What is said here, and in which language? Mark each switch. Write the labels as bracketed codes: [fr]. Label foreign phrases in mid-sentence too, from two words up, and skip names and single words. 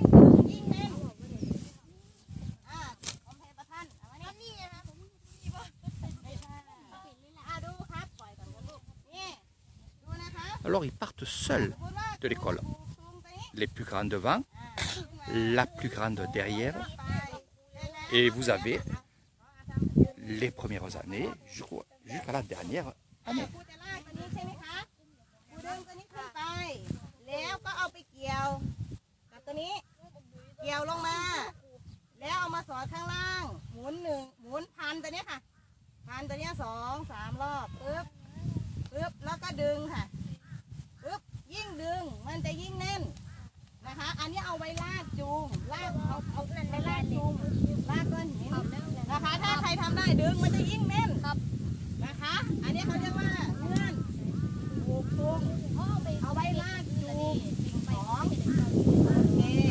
[fr] Alors ils partent seuls de l'école. Les plus grands devant, la plus grande derrière. Et vous avez les premières années jusqu'à la dernière année. [th] แล้วก็เอาไปเกี่ยวกับตัวนี้เกี่ยวลงมาแล้วเอามาสอดข้างล่างหมุนหมุนพันตัว นี้ค่ะพันตัวนี้2-3 รอบปึ๊บปึ๊บแล้วก็ดึงค่ะปึ๊บยิ่งดึงมันจะยิ่งแน่นนะคะอันนี้เอาไว้ลากจูงลากเอาไปลากจูงลากก้อนหินนะคะถ้าใครทำได้ดึงมันจะยิ่งแน่นนะคะอันนี้เขาเรียกว่าเงื่อนผูกจูงเอาไว้ลากจูงของโอเค